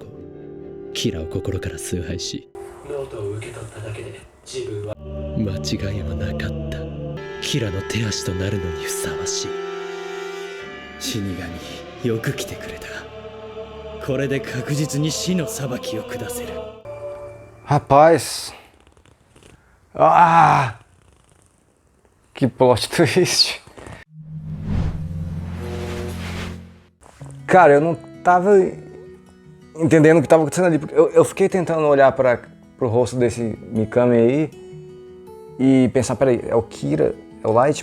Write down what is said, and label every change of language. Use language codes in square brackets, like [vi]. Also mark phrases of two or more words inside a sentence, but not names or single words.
[ja] キラを心から崇拝し、ノートを受け取っただけで自分は間違いはなかった。キラの手足となるのにふさわしい。死神、よく来てくれた。これで確実に死の裁きを下せる。 [pt] Rapaz. Ah! Que [en] plot twist. [pt] Cara, eu não tava entendendo o que tava acontecendo ali. Eu fiquei tentando olhar pro rosto desse Mikami aí e pensar, peraí, é o Kira, é o Light?